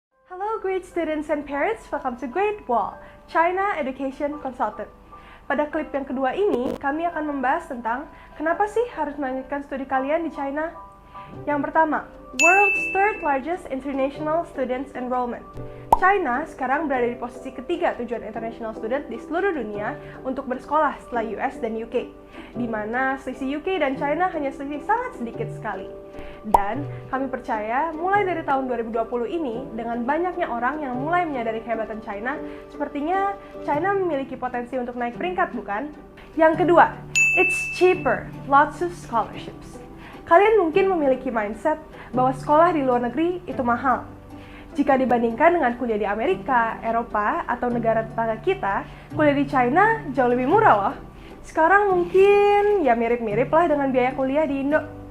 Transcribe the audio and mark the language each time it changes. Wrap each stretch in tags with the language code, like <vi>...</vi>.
<en>Hello great students and parents, welcome to Great Wall, China Education Consultant.</en> <id>Pada klip yang kedua ini, kami akan membahas tentang kenapa sih harus melanjutkan studi kalian di China. Yang pertama,</id> <en>World's third largest international students enrollment.</en> <id>China sekarang berada di posisi ketiga tujuan</id> <en>international student</en> <id>di seluruh dunia untuk bersekolah setelah US dan UK, di mana selisih UK dan China hanya selisih sangat sedikit sekali. Dan kami percaya mulai dari tahun 2020 ini, dengan banyaknya orang yang mulai menyadari kehebatan China, sepertinya China memiliki potensi untuk naik peringkat, bukan? Yang kedua,</id> <en>it's cheaper, lots of scholarships.</en> <id>Kalian mungkin memiliki mindset bahwa sekolah di luar negeri itu mahal. Jika dibandingkan dengan kuliah di Amerika, Eropa, atau negara tetangga kita, kuliah di China jauh lebih murah loh. Sekarang mungkin ya mirip-mirip lah dengan biaya kuliah di Indo.</id>